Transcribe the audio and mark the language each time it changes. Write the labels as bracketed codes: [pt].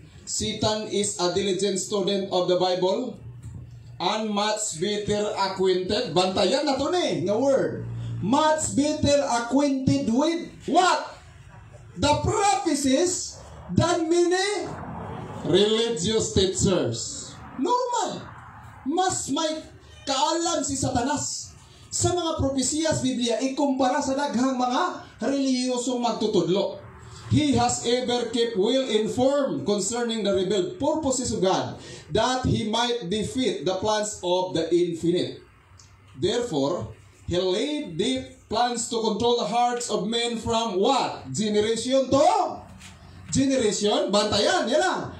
[en] Satan is a diligent student of the Bible and much better acquainted. [ceb] Bantayan na to ni, nga word. [en] Much better acquainted with what? The prophecies than many religious teachers. Normal. [ceb] Mas may kaalam si Satanas sa mga propesiyas Biblia ikumpara sa daghang mga relihiyosong magtutudlo. [en] He has ever kept well informed concerning the revealed purposes of God, that he might defeat the plans of the infinite. Therefore, he laid deep plans to control the hearts of men from what? Generation to generation. [ceb] Bantayan, yan lang.